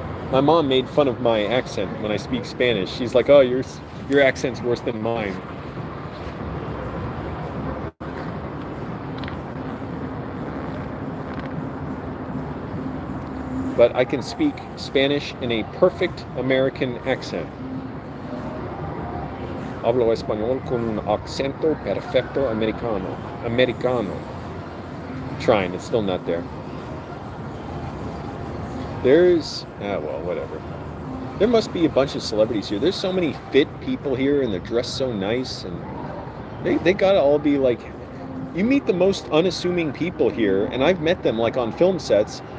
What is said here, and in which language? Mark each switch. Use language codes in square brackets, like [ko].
[en] My mom made fun of my accent when I speak Spanish. She's like, oh, your accent's worse than mine. But I can speak Spanish in a perfect American accent. [es] Hablo español con un acento perfecto americano. [en] I'm trying, it's still not there. There's, well, whatever. There must be a bunch of celebrities here. There's so many fit people here, and they're dressed so nice, and they gotta all be like, you meet the most unassuming people here, and I've met them like on film sets.